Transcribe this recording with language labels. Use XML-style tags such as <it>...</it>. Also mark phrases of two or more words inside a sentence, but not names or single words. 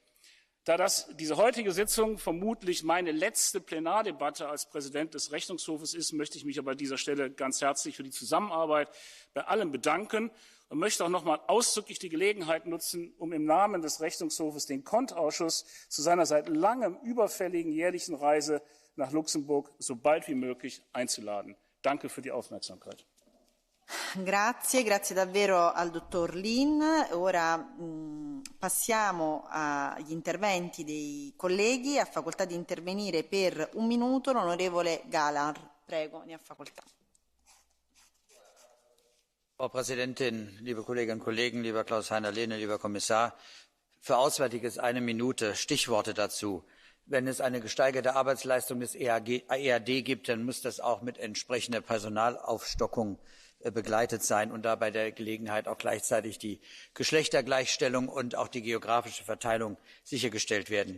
<de>Da diese heutige Sitzung vermutlich meine letzte Plenardebatte als Präsident des Rechnungshofes ist, möchte ich mich aber an dieser Stelle ganz herzlich für die Zusammenarbeit bei allem bedanken und möchte auch noch einmal ausdrücklich die Gelegenheit nutzen, um im Namen des Rechnungshofes den Kontoausschuss zu seiner seit langem überfälligen jährlichen Reise nach Luxemburg so bald wie möglich einzuladen. Danke für die Aufmerksamkeit.</de> <it>Grazie davvero al dottor Lin. Ora passiamo agli interventi dei colleghi. Ha facoltà di intervenire per un minuto l'onorevole Galar. Prego, ne ha facoltà.</it> <de>Frau Präsidentin, liebe Kolleginnen und Kollegen, lieber Klaus-Heiner Lehne, lieber Kommissar! Für Auswärtiges eine Minute. Stichworte dazu. Wenn es eine gesteigerte Arbeitsleistung des EAD gibt, dann muss das auch mit entsprechender Personalaufstockung begleitet sein und da bei der Gelegenheit auch gleichzeitig die Geschlechtergleichstellung und auch die geografische Verteilung sichergestellt werden.</de>